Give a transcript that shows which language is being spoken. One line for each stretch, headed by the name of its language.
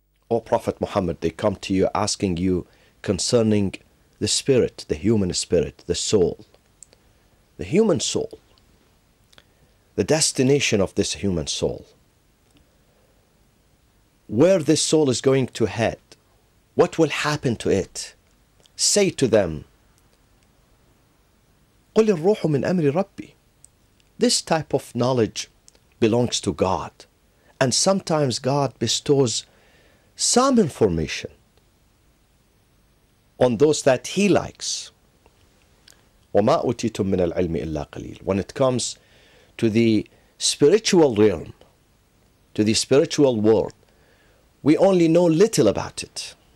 English: O Prophet Muhammad, they come to you asking you concerning the spirit, the human spirit, the soul, the human soul, the destination of this human soul, where this soul is going to head, what will happen to it. Say to them,
Arabic: قُلِ الرُّوحُ مِنْ أَمْرِ رَبِّي.
English: This type of knowledge belongs to God, and sometimes God bestows some information on those that He likes.
Arabic: وَمَا أُوتِيتُم مِّنَ الْعِلْمِ إِلَّا قَلِيلٌ.
English: When it comes to the spiritual realm, to the spiritual world, we only know little about it.